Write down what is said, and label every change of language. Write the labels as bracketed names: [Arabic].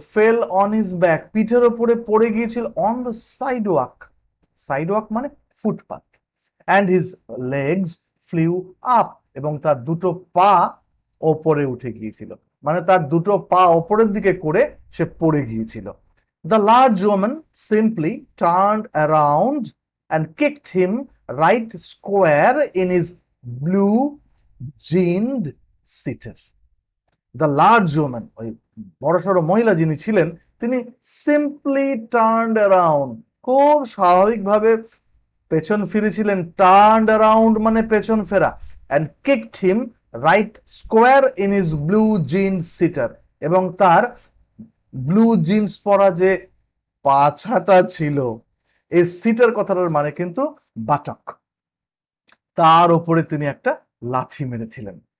[English] fell on his back, [Bangla] পিঠের ওপরে পড়ে গিয়েছিল, অন দ্য সাইডওয়াক, সাইডওয়াক মানে footpath, [English] and his legs flew up, [Bangla] এবং তার দুটো পা ওপরে উঠে গিয়েছিল, মানে তার দুটো পা ওপরের দিকে করে সে পড়ে গিয়েছিল। [English] The large woman simply turned around and kicked him right square in his blue jeaned seater. The large woman, [Bangla] ওই বড়সড় মহিলা যিনি ছিলেন, তিনি [English] simply turned around, [Bangla] খুব স্বাভাবিকভাবে পেছন ফিরেছিলেন। টার্নড অ্যারাউন্ড মানে পেছন ফেরা। [English] and kicked him right square in his blue jeans seater, [Bangla] এবং তার ব্লু জিন্স পরা যে পাছাটা ছিল, এই সিটার কথাটার মানে কিন্তু বাটক, তার উপরে তিনি একটা লাথি মেরেছিলেন।